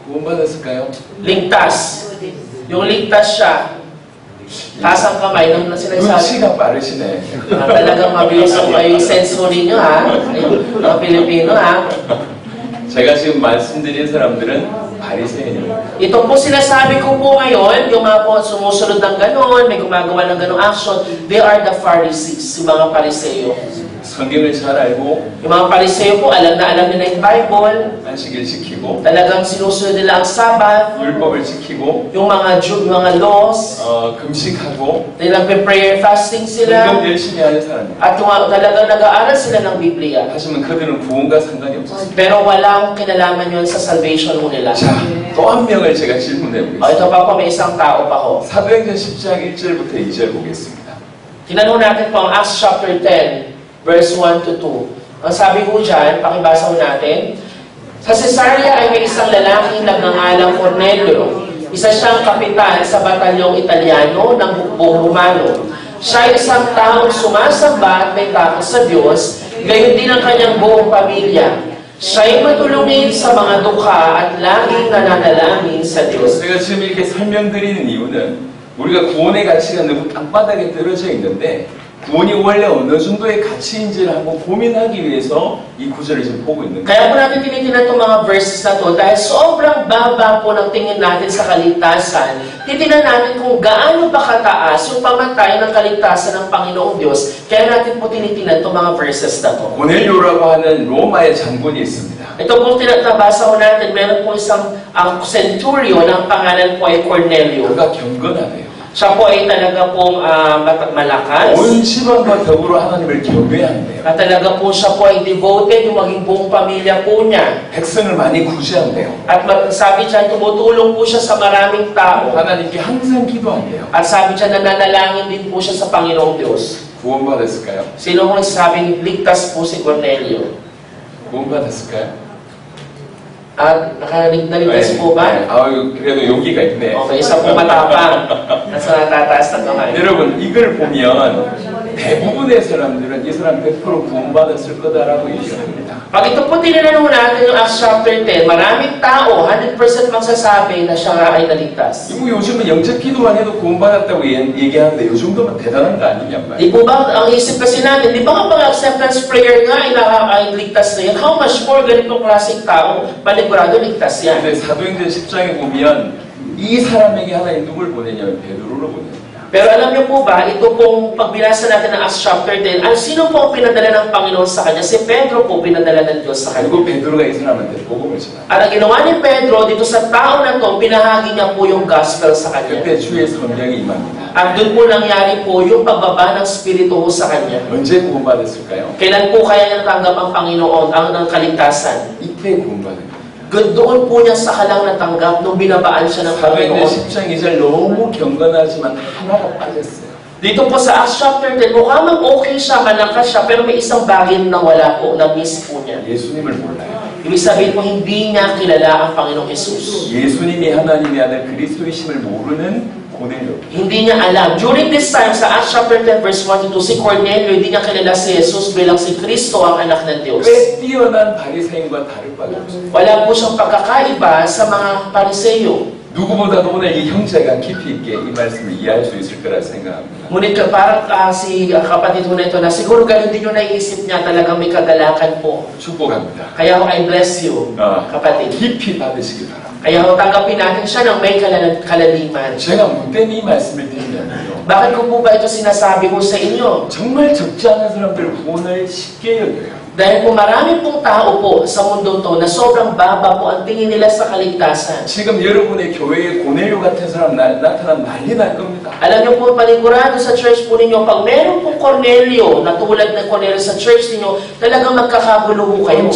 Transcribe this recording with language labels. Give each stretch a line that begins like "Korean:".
Korean: 구원받았을까요?
Filipino: Ligtas. Yung ligtas siya, taas ang kamay nung sinasabi.
Korean: 눈치가 빠르시네.
Filipino: Talagang mabilis po kayo yung sensory nyo, ha? Ayun, mga Pilipino, ha?
Korean: 제가 지금 말씀드린 사람들은 바리새인입니다.
Filipino: Ito po sinasabi ko po ngayon, yung mga po sumusunod ng ganon, may gumagawa ng ganong action,
English: they are the Pharisees,
Filipino: yung mga Pariseo.
Korean: 성경을 잘 알고
Filipino: Yung mga Pariseo po, alam nila yung Bible,
Korean: 안식일 지키고
Filipino: talagang sinusunod nila ang Sabbath,
Korean: 율법을 지키고
Filipino: yung mga laws,
Korean: 금식하고
Filipino: prayer fasting sila,
Korean: 운동 열심히 하는 사람입니다.
Filipino: at talagang nag-aaral sila ng Biblia.
Korean: 하지만 그들은 구원과 상관이 없었습니다.
Filipino: Pero walang kinalaman yun sa salvation mo nila.
Korean: 자, 또 한 명을 제가 질문해 보겠습니다.
Filipino: Ito pa po, may isang tao pa ho.
Korean: 사도행전 10장 1절부터 2절 보겠습니다.
Filipino: Tinanong natin po ang Acts chapter 10, verse 1 to 2. Ang sabi ko dyan, pakibasa ko natin, sa Cesarea ay may isang lalaking nagngangalang Cornelio. Isa siyang kapitan sa batalyong Italiano ng hukbong Romano. Siya ay isang taong sumasamba at may takot sa Diyos, gayon din ang kanyang buong pamilya. Siya ay matulungin sa mga dukha at laging nananalangin sa Diyos.
Korean: 제가 지금 이렇게 설명드리는 이유는 우리가 구원의 가치가 너무 땅바닥에 떨어져 있는데 구원이 원래 어느 정도의 가치인지를 한번 고민하기 위해서 이 구절을 지금 보고 있는 거예요.
Filipino: Kaya po natin tinitinan itong mga verses na to dahil sobrang baba po ng tingin natin sa kaligtasan. Titinan natin kung gaano ba kataas yung pamatay ng kaligtasan ng Panginoong Diyos. Kaya natin po tinitinan itong mga verses na to.
Korean: 고넬료라고 하는 로마의 장군이 있습니다.
Filipino: Ito pong tinabasa ko natin, meron po isang centurion, ang pangalan po ay Cornelio.
Korean: 그가 경건하네요.
Filipino: Siya po ay talaga pong malakas.
Korean: 온 집안과 더불어 하나님을 경외한대요.
Filipino: At talaga po siya po ay devoted, yung maging buong pamilya po niya.
Korean: 백성을 많이 구제한대요.
Filipino: At sabi siya, tumutulong po siya sa maraming tao.
Korean: 하나님께 항상 기도한대요.
Filipino: At sabi siya, nananalangin din po siya sa Panginoong Diyos.
Korean: 구원받았을까요?
Filipino: Sino kung nagsasabing ligtas po si Cornelio?
Korean: 구원받았을까요?
Filipino: At naligtas po ba?
Korean: 아유, 그래도 용기가 있네.
Filipino: Okay, isa po matapang. Nasa natataas na kamay.
Korean: 여러분, 이걸 보면 대부분의 사람들은 이 사람 100% 구원받았을 거다라고 얘기합니다.
Filipino: Pag ito po tinanong natin yung Acts chapter 10, maraming tao, 100% magsasabi na siya nga ay naligtas.
Korean: 이거 요즘은 영적 기도만 해도 구원받았다고 얘기하는데 요 정도면 대단한 거 아니냔 말이에요.
Filipino: Di po ba, ang isip kasi natin, di ba kapag acceptance prayer nga ay ligtas na yan,
English: how much more
Filipino: ganitong klaseng tao, panigurado ligtas yan.
Korean: 근데 사도행전 10장에 보면 이 사람에게 하나님 누굴 보내냐면 베드로를 보내요.
Filipino: Pero alam niyo po ba, ito pong pagbinasa natin ng Acts chapter 10, sino po ang pinadala ng Panginoon sa kanya? Si Pedro po pinadala ng Diyos sa kanya.
Korean: 그리고 베드로가 이 사람한테 복음을 전하.
Filipino: At ang ginawa ni Pedro dito sa tao na to, pinahagi niya po yung gospel sa kanya.
Korean: 그때 주의 성령이 임합니다.
Filipino: At doon po nangyari po yung pagbaba ng Espiritu sa kanya.
Korean: 언제 구원받았을까요?
Filipino: Kailan po kaya niya natanggap ang Panginoon, ang kaligtasan?
Korean: 이때 구원받은 거예요.
Filipino: Doon po niya sa kalang natanggap nung binabaan siya ng
Korean: 사도행전
Filipino: Panginoon.
Korean: 10장 2절 너무 경건하지만 하나가 빠졌어요.
Filipino: Dito po sa Acts chapter 10, mukha mang okay siya, malakas siya, pero may isang bagay na wala po, na-miss po niya.
Korean: 예수님을 몰라요.
Filipino: Ibig sabihin po, hindi niya kilala ang Panginoong Jesus.
Korean: 예수님이 하나님의 아들 그리스도이심을 모르는 고넬료.
Filipino: Hindi niya alam.
English: During this time,
Filipino: sa Acts chapter 10, verse 1 to 2, si Cornelio, hindi niya kilala si Jesus bilang si Kristo ang anak ng Diyos.
Korean: 꽤 뛰어난 바리새인과 다를 바가 없어요.
Filipino: Wala po siyang pagkakaiba sa mga Pariseo.
Korean: 누구보다도 오늘 이 형제가 깊이 있게 이 말씀을 이해할 수 있을 거라 생각합니다.
Filipino: Ngunit parang si kapatid ko na ito na siguro ganun din yung naisip niya, talagang may kagalakan po.
Korean: 축복합니다.
Filipino: Kaya
English: I bless you,
Filipino: kapatid.
Korean: 깊이 받으시기 바랍니다.
Filipino: Kaya tanggapin natin siya ng may kalaliman.
Korean: 제가 무슨 이 말씀을 드리냐면요.
Filipino: Bakit ko po ba ito sinasabi ko sa inyo?
Korean: 정말 적지 않은 사람들 구원을 쉽게 여겨요.
Filipino: Dahil po marami pong tao po sa mundo to na sobrang baba po ang tingin nila sa kaligtasan.
Korean: 지금 여러분의 교회에 고넬료 같은 사람 나타나면 난리 날 겁니다.
Filipino: Alam niyo po, panigurado sa church po ninyo, pag meron pong Cornelio na tulad ng Cornelio sa church ninyo, talagang magkakagulo po kayo.